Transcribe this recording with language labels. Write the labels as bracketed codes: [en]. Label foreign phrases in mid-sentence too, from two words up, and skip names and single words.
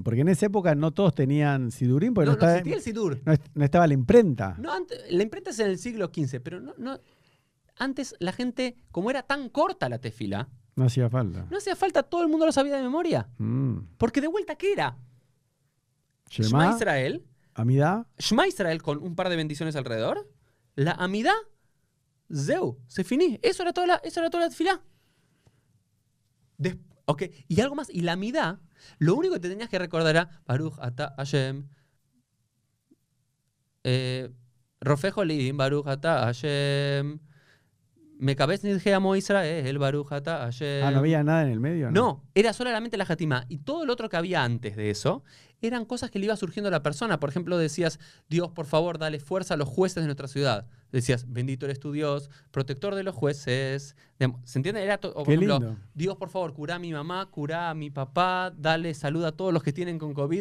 [es] Porque en esa época no todos tenían sidurín, porque no existía el sidur. No estaba la imprenta. No, la imprenta es en el siglo XV, pero no. Antes la gente, como era tan corta la tefilá, no hacía falta. No hacía falta, todo el mundo lo sabía de memoria. Porque de vuelta, ¿qué era? [he] שמע ישראל. [es] Amidá. [he] שמע ישראל [es] con un par de bendiciones alrededor. La Amidá. Zeu. Se finí. Eso era toda la tefilá. Okay. Y algo más. Y la Amidá, lo único que te tenías que recordar era [he] ברוך אתה השם. רופא חולים. ברוך אתה השם. מקבץ נדחי עמו ישראל, ברוך אתה השם. [es] ¿No había nada en el medio? No, era solamente la Jatimá. Y todo lo otro que había antes de eso eran cosas que le iba surgiendo a la persona. Por ejemplo, decías, Dios, por favor, dale fuerza a los jueces de nuestra ciudad. Decías, bendito eres tu Dios, protector de los jueces. ¿Se entiende? Era o por Qué ejemplo, lindo. Dios, por favor, cura a mi mamá, cura a mi papá, dale salud a todos los que tienen con COVID.